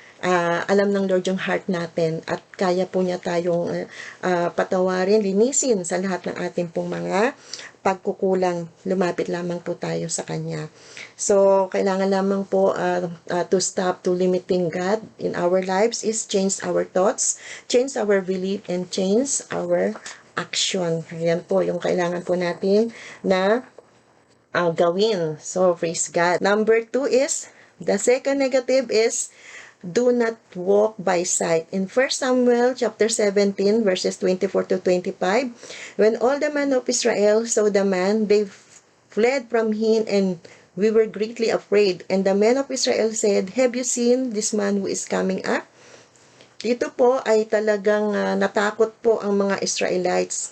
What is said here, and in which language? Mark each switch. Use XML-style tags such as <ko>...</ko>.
<tl>Alam ng Lord yung heart natin at kaya po niya tayong patawarin, linisin sa lahat ng ating pong mga pagkukulang. Lumapit lamang po tayo sa Kanya.</tl> <en>So,</en> <tl>kailangan lamang po</tl> <en>to stop to limiting God in our lives is change our thoughts, change our belief, and change our action.</en> <tl>Ayan po yung kailangan po natin na gawin.</tl> <en>So, praise God. Number 2 is, the second negative is, do not walk by sight. In 1 Samuel chapter 17 verses 24 to 25, when all the men of Israel saw the man, they fled from him, and we were greatly afraid. And the men of Israel said, have you seen this man who is coming up?</en> <tl>Dito po ay talagang natakot po ang mga Israelites.</tl>